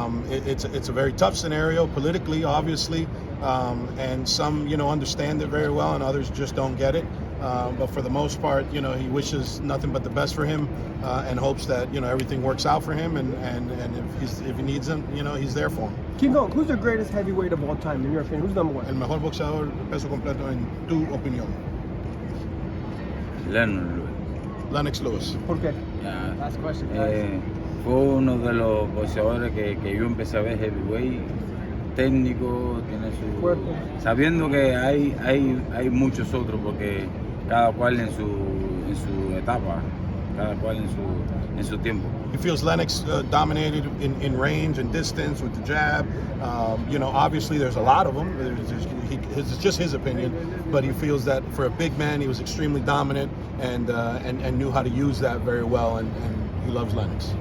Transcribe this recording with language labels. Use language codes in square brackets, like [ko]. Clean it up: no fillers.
[en] It's a very tough scenario politically, obviously, and some understand it very well, and others just don't get it. But for the most part, he wishes nothing but the best for him, and hopes that everything works out for him, and if he needs him, he's there for him. King Kong, who's the greatest heavyweight of all time in your opinion? Who's number one? [es] El mejor boxeador peso completo en tu opinión. Lennox Lewis. ¿Por qué? [en] Last question. [es] Fue uno de los boxeadores que yo empecé a ver heavyweight, técnico, tiene su Fuerte. sabiendo que hay muchos otros, porque cada cual en su etapa, cada cual en su tiempo. [en] He feels Lennox dominated in range and distance with the jab. Obviously there's a lot of them. It's just his opinion, but he feels that for a big man, he was extremely dominant and knew how to use that very well, and he loves Lennox.